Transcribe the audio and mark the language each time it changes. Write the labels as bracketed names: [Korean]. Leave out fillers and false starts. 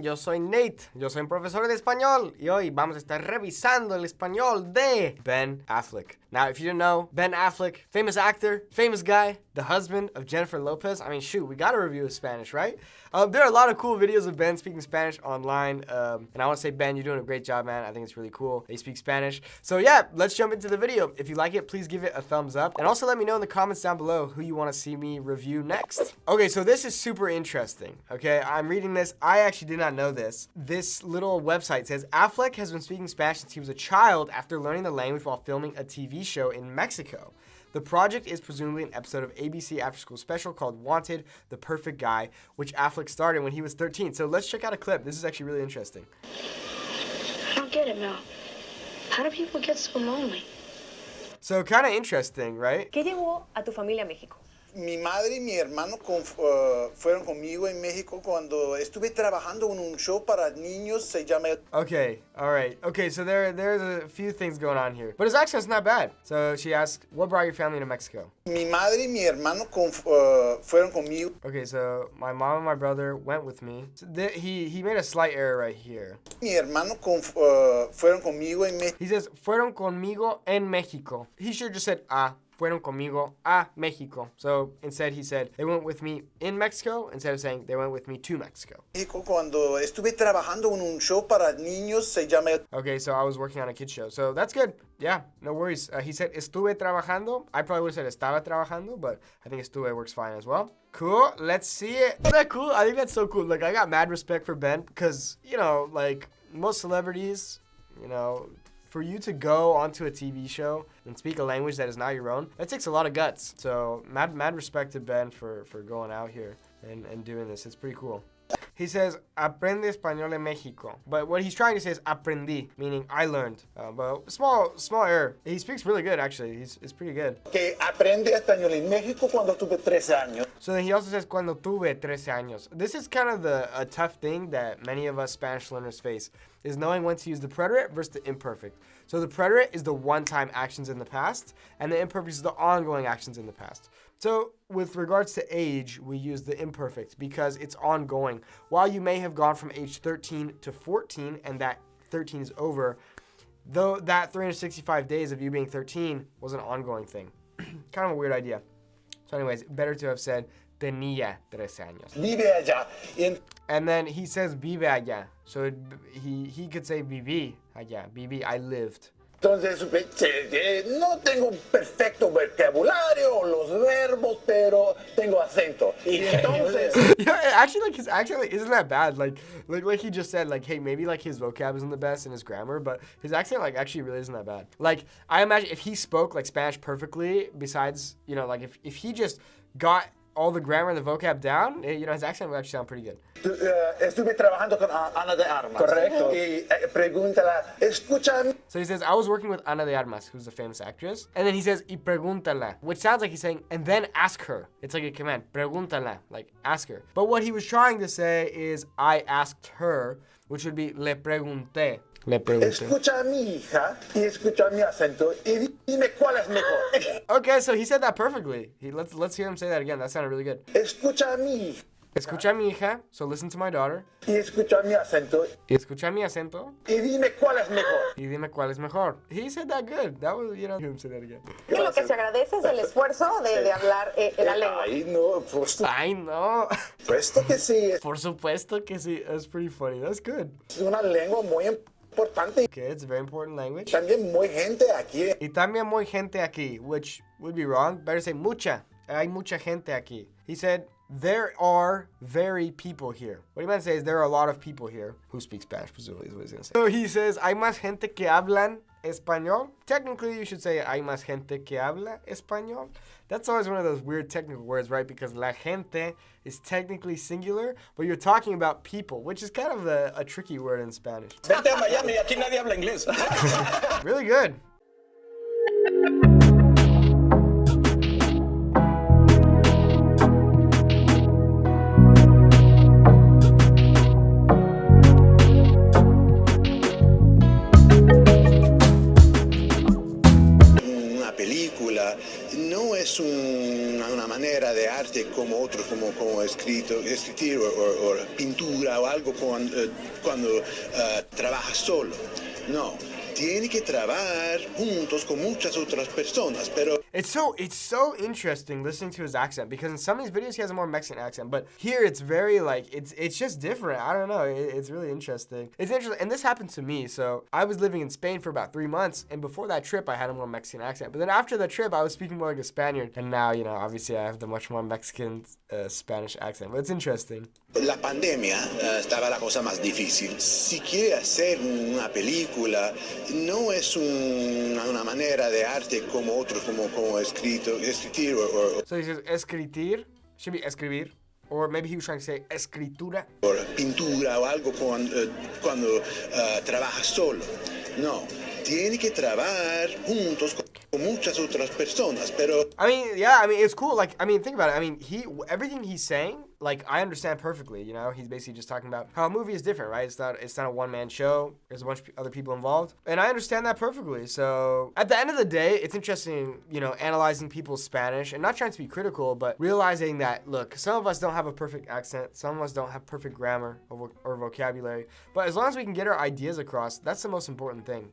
[Spanish] Yo soy Nate, yo soy un profesor de español y hoy vamos a estar revisando el español de Ben Affleck. [English] Now, if you didn't know, Ben Affleck, famous actor, famous guy, the husband of Jennifer Lopez. I mean, shoot, we gotta review his Spanish, right? There are a lot of cool videos of Ben speaking Spanish online, and I want to say, Ben, you're doing a great job, man. I think it's really cool that you speak Spanish. So yeah, let's jump into the video. If you like it, please give it a thumbs up, and also let me know in the comments down below who you want to see me review next. Okay, so this is super interesting, okay? I'm reading this. I actually did not know this. This little website says, Affleck has been speaking Spanish since he was a child after learning the language while filming a TV show in Mexico. The project is presumably an episode of ABC after-school special called Wanted, The Perfect Guy, which Affleck started when he was 13. So let's check out a clip. This is actually really interesting. I don't get it, Mel. How do people get so lonely? So kind of interesting, right? [Spanish] ¿Qué llevó a tu familia a México? Mi madre y mi hermano fueron conmigo en México cuando estuve trabajando en un show para niños, se llama... [English] Okay, all right. Okay, so there's a few things going on here. But his accent's not bad. So she asked, what brought your family to Mexico? [Spanish] Mi madre y mi hermano fueron conmigo. [English] Okay, so my mom and my brother went with me. So he made a slight error right here. [Spanish] Mi hermano fueron conmigo en México. [English] He says, [Spanish] fueron conmigo en Mexico. [English] He should have just said, [Spanish] fueron conmigo a Mexico. [English] So instead he said, they went with me in Mexico, instead of saying, they went with me to Mexico. [Spanish] México cuando estuve trabajando en un show para niños, se llama... [English] Okay, so I was working on a kid's show. So that's good. Yeah, no worries. He said, [Spanish] estuve trabajando. [English] I probably would have said, [Spanish] estaba trabajando, [English] but I think estuve works fine as well. Cool, let's see it. Isn't that cool? I think that's so cool. Like, I got mad respect for Ben because, you know, like, most celebrities, you know, for you to go onto a TV show and speak a language that is not your own, that takes a lot of guts. So mad respect to Ben for going out here and doing this. It's pretty cool. He says, [Spanish] aprende español en México. [English] But what he's trying to say is aprendí, meaning I learned. But small error. He speaks really good, actually. He's pretty good. [Spanish] Que aprende español en México cuando tuve 13 años. [English] So then he also says, [Spanish] cuando tuve 13 años. [English] This is kind of a tough thing that many of us Spanish learners face, is knowing when to use the preterite versus the imperfect. So the preterite is the one-time actions in the past, and the imperfect is the ongoing actions in the past. So with regards to age, we use the imperfect because it's ongoing. While you may have gone from age 13 to 14 and that 13 is over, though that 365 days of you being 13 was an ongoing thing. Kind of a weird idea. So anyways, better to have said [Spanish] tenía 13 años. Vive allá. [English] And then he says [Spanish] vive allá. [English] So he could say [Spanish] viví allá. [English] Viví, I lived. [Spanish] Entonces, no tengo un perfecto vocabulario, los verbos, pero tengo acento. Y entonces... [English] Yeah, actually, like, his accent like, isn't that bad. Like he just said, like, hey, maybe, like, his vocab isn't the best and his grammar, but his accent, like, actually really isn't that bad. Like, I imagine if he spoke, like, Spanish perfectly, besides, you know, like, if he just got all the grammar and the vocab down, you know, his accent would actually sound pretty good. [Spanish] Estuve trabajando con Ana de Armas. Correcto. Y pregúntala, escucha... [English] So he says, I was working with Ana de Armas, who's a famous actress. And then he says, [Spanish] y pregúntala, [English] which sounds like he's saying, and then ask her. It's like a command, pregúntala, like ask her. But what he was trying to say is, I asked her, which would be, [Spanish] le pregunté. Le pregunté. Escucha a mi hija y escucha mi acento y dime cuál es mejor. [English] Okay, so he said that perfectly. Let's hear him say that again. That sounded really good. [Spanish] Escucha a mi hija. Escucha a mi hija, [English] so listen to my daughter. [Spanish] Y escucha mi acento. Y escucha mi acento. Y dime cuál es mejor. Y dime cuál es mejor. [English] He said that good. That was, you know, hear him say that again. [Spanish] Y lo que se agradece es el esfuerzo de hablar la lengua. Ay, no, pues... Ay, no. Puesto que sí. Por supuesto que sí. [English] That's pretty funny. That's good. [Spanish] Es una lengua muy importante. [English] Okay, it's a very important language. [Spanish] También muy gente aquí. Y también muy gente aquí, [English] which would be wrong. Better say [Spanish] mucha. Hay mucha gente aquí. [English] He said, there are very people here. What he meant to say is there are a lot of people here who speak Spanish, presumably is what he's going to say. So he says, [Spanish] hay más gente que hablan español. [English] Technically, you should say, [Spanish] hay más gente que habla español. [English] That's always one of those weird technical words, right? Because la gente is technically singular, but you're talking about people, which is kind of a tricky word in Spanish. [Spanish] Vete a Miami, aquí nadie habla inglés. [English] Really good. [Spanish] Una película no es una manera de arte arte como otro, como escribir o pintura o algo cuando trabajas solo. No, tiene que trabajar juntos con muchas otras personas, pero [English] It's so interesting listening to his accent, because in some of these videos he has a more Mexican accent, but here it's very like it's just different. I don't know. It's really interesting. It's interesting, and this happened to me. So I was living in Spain for about 3 months, and before that trip I had a more Mexican accent. But then after the trip I was speaking more like a Spaniard, and now obviously I have the much more Mexican Spanish accent. But it's interesting. [Spanish] la pandemia estaba la cosa más difícil. Si quiere hacer una película, no es una manera de arte como otro, como escribir o [English] So he says escritir, should be escribir, or maybe he was trying to say escritura. [Spanish] pintura o algo cuando trabajas solo. No, tiene que trabajar juntos con muchas otras personas, pero [English] I mean, yeah, I mean, it's cool. Like, I mean, think about it. I mean, everything he's saying, like, I understand perfectly. He's basically just talking about how a movie is different, right? It's not a one-man show. There's a bunch of other people involved, and I understand that perfectly. So at the end of the day, it's interesting, analyzing people's Spanish and not trying to be critical, but realizing that, look, some of us don't have a perfect accent, some of us don't have perfect grammar or vocabulary, but as long as we can get our ideas across, that's the most important thing.